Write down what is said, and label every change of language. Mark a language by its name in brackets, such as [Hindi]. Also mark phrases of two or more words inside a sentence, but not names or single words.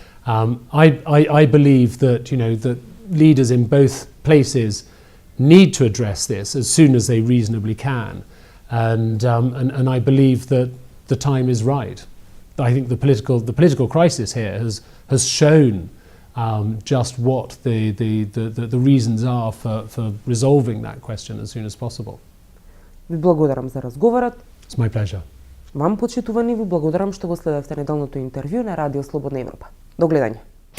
[English] I believe that that leaders in both places need to address this as soon as they reasonably can, and I believe that the time is right. I think the political crisis here has shown just what the reasons are for resolving that question as soon as possible. [Macedonian] Ви благодарам за разговорот. [English] It's my pleasure. [Macedonian] Вам, почитувани, ви благодарам што го следевте неделното интервју на Радио Слободна Европа. До гледање.